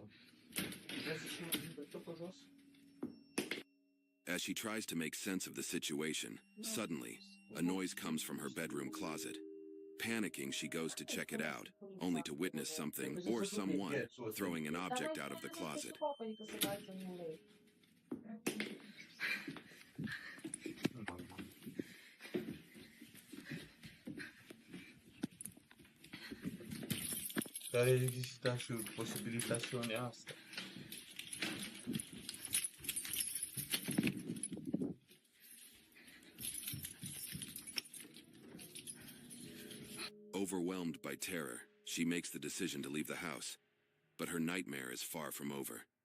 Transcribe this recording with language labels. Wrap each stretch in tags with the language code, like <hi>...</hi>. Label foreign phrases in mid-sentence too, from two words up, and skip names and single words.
<ro>Vrei să știi pe tot pe jos?</ro> <en>As she tries to make sense of the situation, suddenly, a noise comes from her bedroom closet. Panicking, she goes to check it out, only to witness something or someone throwing an object out of the closet.</en> <ro>Dar există și posibilitatea asta.</ro> <en>Overwhelmed by terror, she makes the decision to leave the house, but her nightmare is far from over.</en>